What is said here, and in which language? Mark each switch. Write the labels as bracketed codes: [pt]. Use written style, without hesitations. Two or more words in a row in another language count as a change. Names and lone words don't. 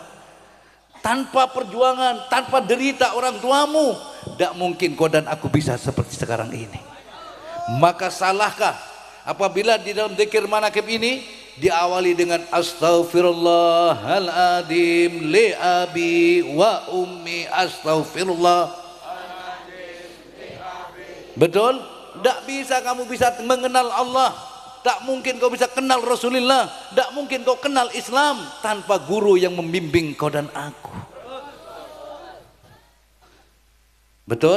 [id] Tanpa perjuangan, tanpa derita orang tuamu, tidak mungkin kau dan aku bisa seperti sekarang ini. Maka salahkah apabila di dalam zikir manakib ini diawali dengan [ar] أستغفر الله العظيم لأبي وأمي، أستغفر الله. [id] Betul? Tidak bisa kamu bisa mengenal Allah, tak mungkin kau bisa kenal Rasulullah, tak mungkin kau kenal Islam tanpa guru yang membimbing kau dan aku. Betul?